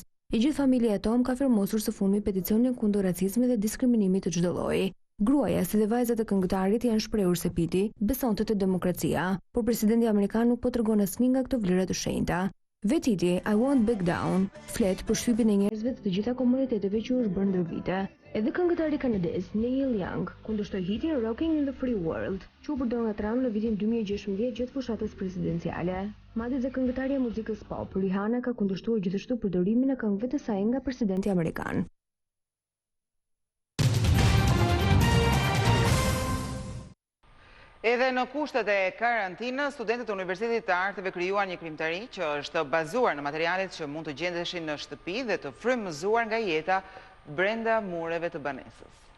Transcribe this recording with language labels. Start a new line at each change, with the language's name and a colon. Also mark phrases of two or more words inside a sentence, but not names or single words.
Albanian: E gjithë familja e Tom ka firmosur së fundmi peticionin kundër racizmit dhe diskriminimit të çdo lloji. Gruaja si dhe vajzat e këngëtarit janë shprehur se Petty besonte te demokracia, por presidenti amerikan nuk po tregon asnjë nga këto vlera të shenjta. Vetiti I Won't Back Down flet për shtypjen e njerëzve të gjitha komuniteteve që është bërë ndër vite. Edhe këngëtari kanadez Neil Young kundërshtoi hitin Rocking in the Free World, që u përdor nga Trump në vitin 2016 gjatë fushatës presidenciale. Madje dhe këngëtarja e muzikës pop Rihanna ka kundërshtuar gjithashtu përdorimin e këngëve të saj nga presidenti amerikan. Edhe në kushtet e karantinës, studentët e Universitetit të Arteve krijuan një krimtari që është bazuar në materialet që mund të gjendeshin në shtëpi dhe të frymëzuar nga jeta brenda mureve të banesës.